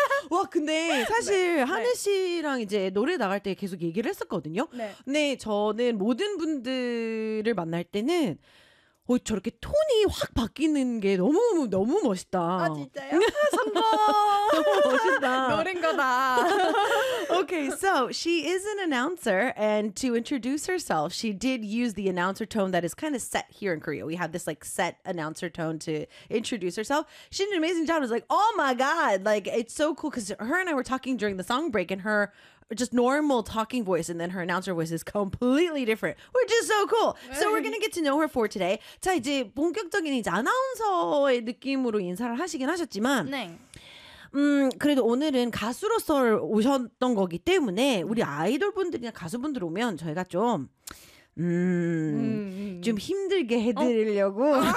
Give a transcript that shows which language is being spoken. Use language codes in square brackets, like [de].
[ko] 와 근데 사실 하늘 씨랑 이제 노래 나갈 때 계속 얘기를 했었거든요. 네. 저는 모든 분들을 만날 때는 저렇게 톤이 확 바뀌는 게 너무 멋있다. 아 진짜요? 성공. 너무 멋있다. 노린 거다. [en] Okay, so she is an announcer, and to introduce herself, she did use the announcer tone that is kind of set here in Korea. We have this like set announcer tone to introduce herself. She did an amazing job. I was like, oh my god, like it's so cool because her and I were talking during the song break, and her just normal talking voice and then her announcer voice is completely different, which is so cool. So we're gonna get to know her for today. [ko] 자 이제 본격적인 이제 아나운서의 느낌으로 인사를 하시긴 하셨지만 네. 그래도 오늘은 가수로서 오셨던 거기 때문에 우리 아이돌 분들이나 가수분들 오면 저희가 좀 좀 힘들게 해드리려고